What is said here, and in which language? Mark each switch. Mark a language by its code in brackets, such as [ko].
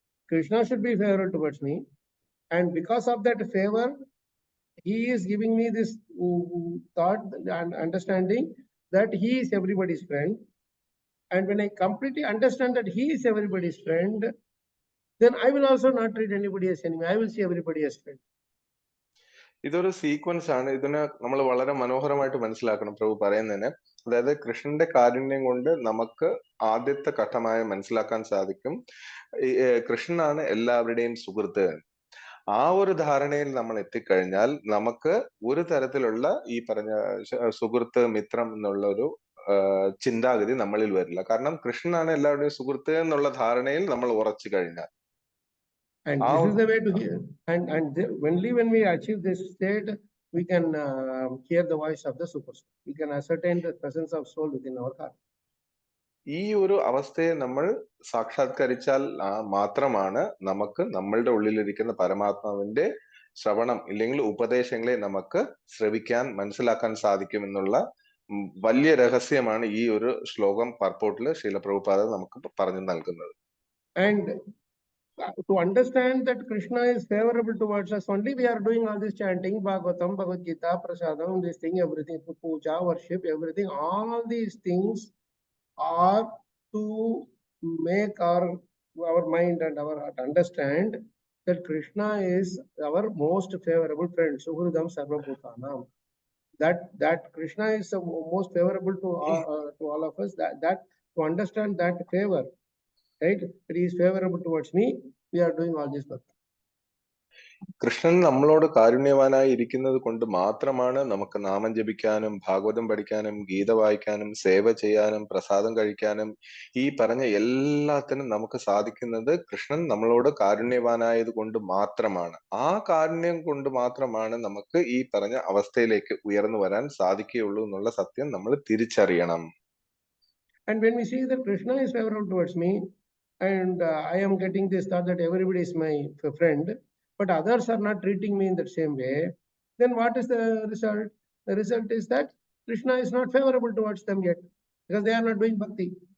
[en] Krishna should be favorable towards me, and because of that favor, he is giving me this thought and understanding that he is everybody's friend. And when I completely understand that he is everybody's friend, then I will also not treat anybody as enemy. I will see everybody as friend. [ml] ഇതൊരു sequence ആണ്. ഇതിനെ നമ്മൾ വളരെ മനോഹരമായിട്ട് മനസ്സിലാക്കണം പ്രഭു പറയുന്നതിന്. അതായത് കൃഷ്ണന്റെ കാരുണ്യം കൊണ്ട് നമുക്ക് ആദ്യത്തെ ഘട്ടമായി മനസ്സിലാക്കാൻ സാധിക്കും കൃഷ്ണനാണ് എല്ലാവരുടെയും സുഹൃത്ത്. ആ ഒരു ധാരണയിൽ നമ്മൾ എത്തിക്കഴിഞ്ഞാൽ നമുക്ക് ഒരു തരത്തിലുള്ള ഈ പറഞ്ഞ സുഹൃത്ത് മിത്രം എന്നുള്ള ഒരു ചിന്താഗതി നമ്മളിൽ വരില്ല. കാരണം കൃഷ്ണനാണ് എല്ലാവരുടെയും സുഹൃത്ത് എന്നുള്ള ധാരണയിൽ നമ്മൾ ഉറച്ചു കഴിഞ്ഞാൽ. [en] And this is the way to hear. And only when we achieve this state, we can hear the voice of the super soul. We can ascertain the presence of soul within our heart. [ml] ഈ ഒരു അവസ്ഥയെ നമ്മൾ സാക്ഷാത്കരിച്ചാൽ മാത്രമാണ് നമുക്ക് നമ്മളുടെ ഉള്ളിലിരിക്കുന്ന പരമാത്മാവിന്റെ ശ്രവണം ഇല്ലെങ്കിൽ ഉപദേശങ്ങളെ നമുക്ക് ശ്രവിക്കാൻ മനസ്സിലാക്കാൻ സാധിക്കും എന്നുള്ള വലിയ രഹസ്യമാണ് ഈ ഒരു ശ്ലോകം പർപ്പോട്ടില് ശ്രീല പ്രഭുപാദ നമുക്ക് പറഞ്ഞു നൽകുന്നത്. [en] And to understand that Krishna is favorable towards us, only we are doing all this chanting, Bhagavatam, Bhagavad Gita, Prasadam, this thing, everything, puja, worship, everything, all these things are to make our mind and our heart understand that Krishna is our most favorable friend, [sa] Suhridam Sarvabhutanam. [en] That Krishna is the most favorable to all of us. That to understand that favor, right? That he is favorable towards me. We are doing all this work. [ml] Krishnan നമ്മളോട് കാരുണ്യവാനായി ഇരിക്കുന്നത് കൊണ്ട് മാത്രമാണ് നമുക്ക് നാമം ജപിക്കാനും ഭാഗവതം പഠിക്കാനും ഗീത വായിക്കാനും സേവ ചെയ്യാനും പ്രസാദം കഴിക്കാനും ഈ പറഞ്ഞ എല്ലാത്തിനും നമുക്ക് സാധിക്കുന്നത് കൃഷ്ണൻ നമ്മളോട് കാരുണ്യവാനായത് കൊണ്ട് മാത്രമാണ്. ആ കാരുണ്യം കൊണ്ട് മാത്രമാണ് നമുക്ക് ഈ പറഞ്ഞ അവസ്ഥയിലേക്ക് ഉയർന്നു വരാൻ സാധിക്കുകയുള്ളൂ എന്നുള്ള സത്യം നമ്മൾ തിരിച്ചറിയണം. [en] And when we see that Krishna is favorable towards me, and I am getting this thought that everybody is my friend, but others are not treating me in that same way, then what is the result? The result is that Krishna is not favorable towards them yet, because they are not doing bhakti.